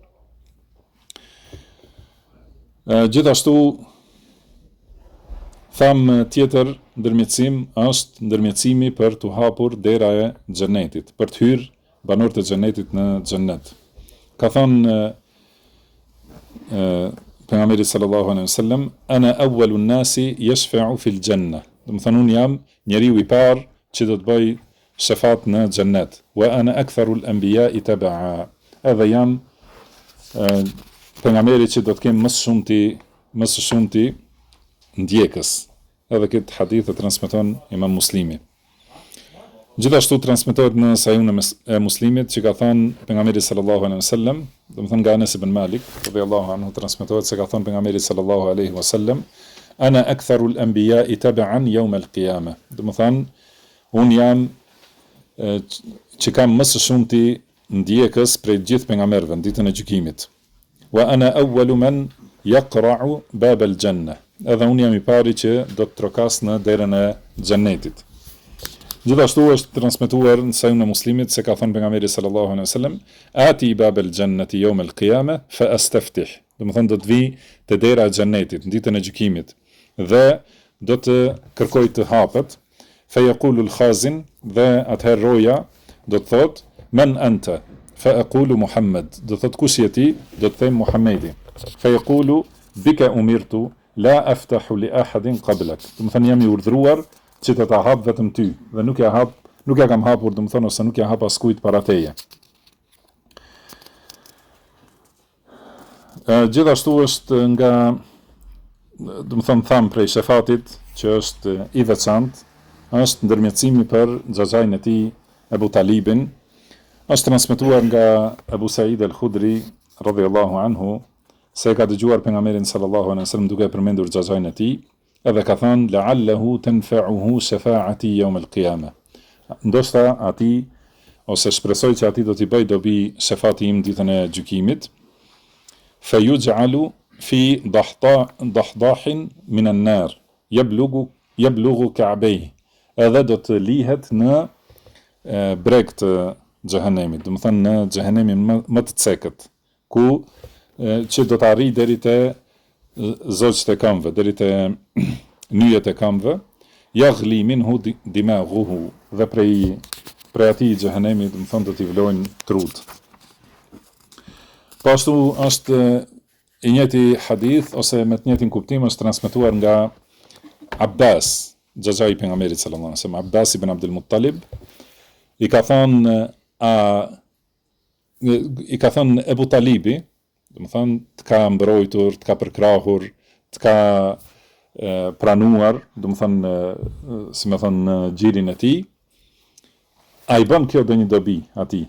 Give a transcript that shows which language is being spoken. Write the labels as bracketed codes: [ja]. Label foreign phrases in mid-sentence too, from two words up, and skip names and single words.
[sq] Gjithashtu tham tjetër ndërmjetësim është ndërmjetësimi për të hapur dera e xhenetit, për të hyrë banorët e xhenetit në xhennet. Ka thënë pejgamberi [ar] صلى الله عليه وسلم, أنا أول الناس يشفع في الجنة. [sq] Do të thonë unë jam njeriu i parë që do të bëj shefat në xhennet. [ar] وأنا أكثر الأنبياء تبعا. [sq] Edhe jam pejgamberi që do të kem më së shumti ndjekës. Edhe këtë hadith e transmeton Imam Muslimi. Gjithashtu transmetohet në Sahihun e Muslimit që ka thënë pejgamberi [ar] صلى الله عليه وسلم, [sq] do të thonë nga Anas ibn Malik [ar] رضي الله عنه, [sq] transmetohet se ka thënë pejgamberi [ar] صلى الله عليه وسلم, أنا أكثر الأنبياء تبعا يوم القيامة. [sq] Do të thonë un jam që kam më së shumti ndjekës prej gjithë pejgamberëve në ditën e gjykimit. [ar] وأنا أول من يقرع باب الجنة. [sq] Edhe unë jam i pari që do të trokas në derën e xhennetit. Gjithashtu është transmetuar në Sahihun e Muslimit se ka thënë pejgamberi [ar] صلى الله عليه وسلم, آتي باب الجنة يوم القيامة فأستفتح. [sq] Do të thonë do të vi te dera e xhennetit në ditën e gjykimit dhe do të kërkoj të hapet. [ar] فيقول الخازن, [sq] dhe atëherë roja do të thotë [ar] من أنت فأقول محمد, [sq] do të thotë kush je ti, do të them Muhamedi. [ar] فيقول بك أمرت لا أفتح لأحد قبلك. [sq] Do të thonë jam i urdhëruar që të ta hap vetëm ty, dhe nuk ja kam hapur, do të thonë, ose nuk ja hap askujt para teje. Gjithashtu është nga, do të thonë, tham prej shefatit që është i veçantë, është ndërmjetësimi për xhaxhain e tij Abu Talibin. Është transmetuar nga Abu Sa'id al-Khudri [ar] رضي الله عنه [sq] se ka dëgjuar pejgamberin [ar] صلى الله عليه وسلم [sq] duke përmendur xhaxhain e tij, edhe ka thënë [ar] لعله تنفعه شفاعتي يوم القيامة. [sq] Ndoshta ati ose shpresoj që ati do t'i bëj dobi shefati im ditën e gjykimit. [ar] فيجعل في ضحضاح من النار يبلغ كعبيه. [sq] Edhe do të lihet në breg të xhehenemit, do të thënë në xhehenemin më të cekët, ku që do të arrijë deri te zogjt e këmbëve, deri te nyjet e këmbëve, [ar] يغلي منه دماغه, [sq] dhe prej atij xhehenemit, do të thonë do t'i vlojnë trut. Po ashtu është i njëjti hadith ose me të njëjtin kuptim është transmetuar nga Abbas, xhaxhai i pejgamberit [ar] صلى الله عليه وسلم, [sq] Abbas ibn Abdul Muttalib, i ka thënë Ebu Talibi, do të thonë të ka mbrojtur, të ka përkrahur, të ka pranuar, do të thonë si më thon në xhirin e tij. A i bën kjo ndonjë dobi atij?